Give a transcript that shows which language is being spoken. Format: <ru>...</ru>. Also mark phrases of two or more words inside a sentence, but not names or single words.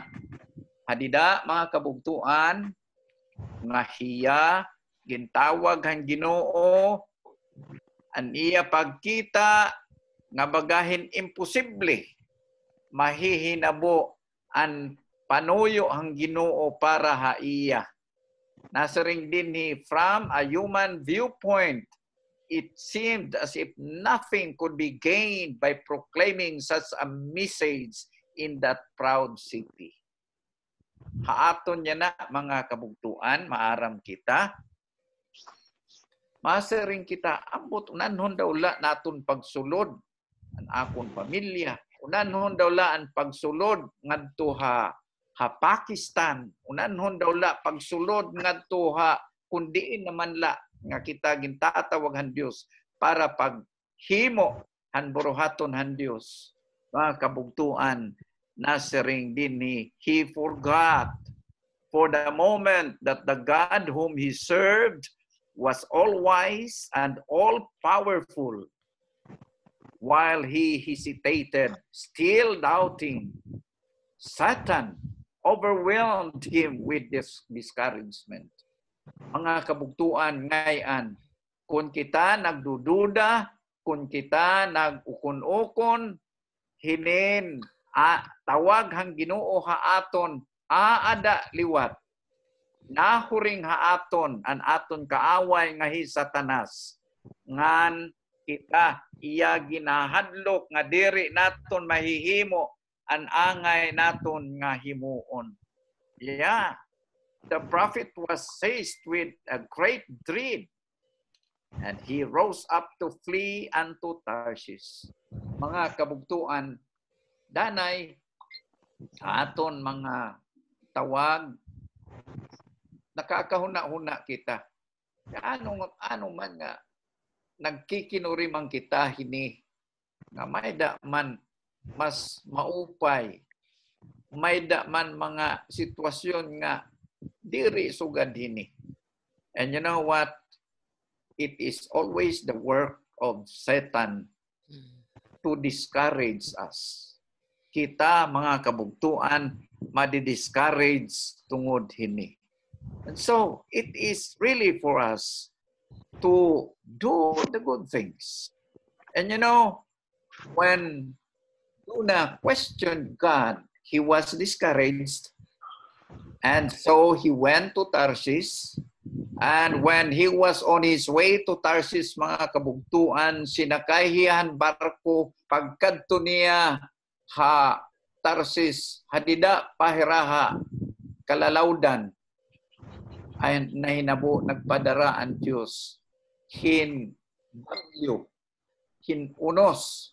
<war>Hadida mga kabugtuan nga hiya gintawag hang Ginoo an iya pagkita nga bagahin imposible mahihinabo an panuyo hang Ginoo para haiya. Nasaring din ni</war> <en>from a human viewpoint, it seemed as if nothing could be gained by proclaiming such a message in that proud city.</en> <war>Haaton niya na mga kabugtuan, maaram kita. Masaring kita, ambot unanhon daw la naton pagsulod ang akon pamilya. Unanhon daw la ang pagsulod ngadto ha Pakistan. Unanhon daw la pagsulod ngadto ha kundiin naman la nga kita gintatawag han Dios para paghimo han buruhaton han Dios. Mga kabugtuan, nasaring din</war> <en>he forgot for the moment that the God whom he served was all-wise and all-powerful. While he hesitated, still doubting, Satan overwhelmed him with this discouragement.</en> <war>Mga kabugtuan ngayon, kung kita nagdududa, kung kita nagukon-ukon, hinin tawag hang Ginoo haaton aada liwat. Nahuring haaton an aton kaaway nga hi Satanas ngan kita iya ginahadlok nga diri naton mahihimo an angay naton nga himuon.</war> <en>Yeah, the prophet was seized with a great dread, and he rose up to flee unto Tarshish.</en> <war>Mga kabugtuan, danay aton mga tawag, nakakahuna-huna kita. Ano man nga, nagkikinuri man kita hini, nga may da man mas maupay, may da man mga sitwasyon nga diri sugad hini.</war> <en>And you know what? It is always the work of Satan to discourage us.</en> <war>Kita mga kabugtuan madi-discourage tungod hini.</war> <en>And so it is really for us to do the good things. And you know, when Jonah questioned God, he was discouraged. And so he went to Tarshish. And when he was on his way to Tarshish,</en> <war>mga kabugtuan, sinakay hiyan barko, pagkadto niya ha Tarshish, hadida pahiraha, kalalawdan, ay nahinabo, nagpadara ang Diyos. Bagyo, unos.</war>